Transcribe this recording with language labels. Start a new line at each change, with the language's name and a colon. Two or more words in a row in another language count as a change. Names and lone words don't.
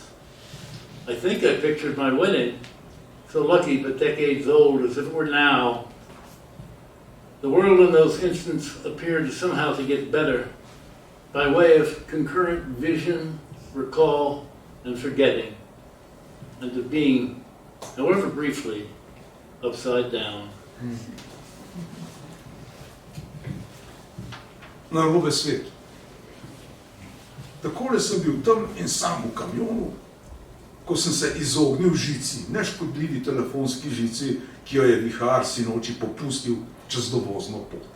English: I think I pictured my wedding, so lucky but decades old, as if it were now. The world in those instants appeared somehow to get better by way of concurrent vision, recall, and forgetting, and of being, however briefly, upside down.
Slovenian: Narobe svet. Takole sem bil tam in sam v kamionu, ko sem se izognil žici, neškodljivi telefonski žici, ki jo je vihar sinoči popustil čez dovozno pot.